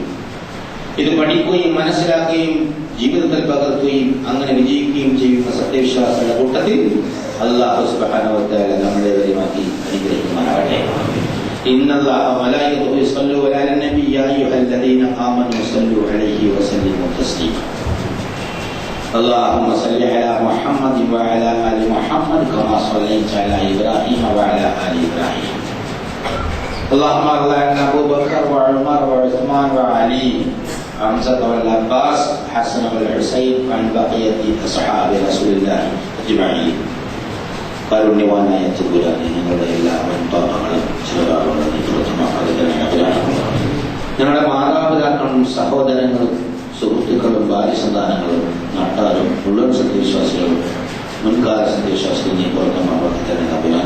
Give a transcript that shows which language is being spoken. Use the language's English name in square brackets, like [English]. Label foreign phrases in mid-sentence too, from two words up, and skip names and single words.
[Malayalam] ഇത് പഠിക്കുകയും മനസ്സിലാക്കുകയും ജീവിതത്തിൽ പകർത്തുകയും അങ്ങനെ വിജയിക്കുകയും ചെയ്യുന്ന സത്യവിശ്വാസികളുടെ കൂട്ടത്തിൽ അല്ലാഹു [Arabic] سبحانه وتعالى [Malayalam] നമ്മളെ വരിമാക്കി അനുഗ്രഹിക്കുമാറാകട്ടെ. [Arabic] إن الله وملائكته يصلون على النبي يا أيها الذين آمنوا صلوا عليه وسلموا تسليما. اللهم صل على محمد وعلى آل محمد كما صليت على إبراهيم وعلى آل إبراهيم. اللهم ارض عن أبو بكر وعمر وعثمان وعلي حمزة والعباس حسن والحسين وعن بقية أصحاب رسول الله أجمعين. [Malayalam] കാരുണ്യവാനായ തമ്പുരാനെ, ഞങ്ങളുടെ എല്ലാ പാപങ്ങളും ചെറുപാടുകളും ഞങ്ങളുടെ മാതാപിതാക്കളും സഹോദരങ്ങളും സുഹൃത്തുക്കളും ഭാര്യസന്താനങ്ങളും നാട്ടാരും മുഴുവൻ സത്യവിശ്വാസികളും മുൻകാല സത്യവിശ്വാസികൾ നീ പുറത്തുമാക്കി തന്നെ തമ്പുരാനെ.